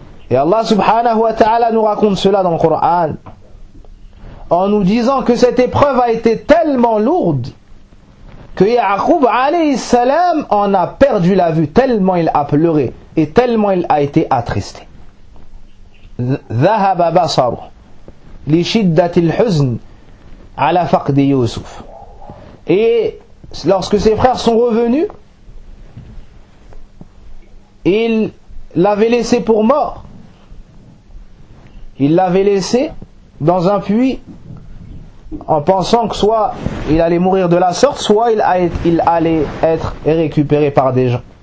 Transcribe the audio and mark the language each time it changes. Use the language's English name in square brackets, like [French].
[French] Et Allah subhanahu wa ta'ala nous raconte cela dans le Coran en nous disant que cette épreuve a été tellement lourde que Yaqub alayhi salam en a perdu la vue, tellement il a pleuré et tellement il a été attristé. [Arabic] ذهب بصره لشدة الحزن على فقد يوسف. [French] Et lorsque ses frères sont revenus, il l'avait laissé pour mort. Il l'avait laissé dans un puits en pensant que soit il allait mourir de la sorte, soit il allait être récupéré par des gens.